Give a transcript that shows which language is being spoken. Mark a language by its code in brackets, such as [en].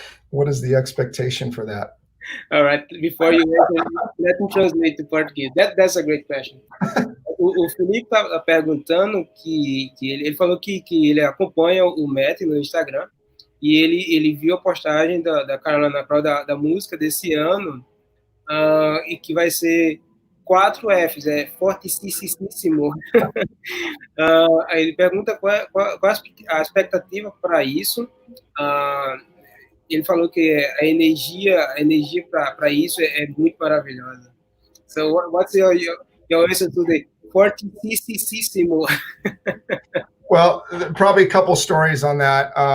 [en] What is the expectation for that? All right. Before you answer, let me translate to Portuguese. That's a great question. [pt] O Felipe está perguntando que ele falou que ele acompanha o Matt no Instagram e ele viu a postagem da carolinacrown da música desse ano e que vai ser 4 Fs, é fortíssimo. Aí ele pergunta qual a expectativa para isso. Ele falou que a energia para isso é muito maravilhosa. [en] So what's your answer to the fortíssimo? Well, probably a couple stories on that.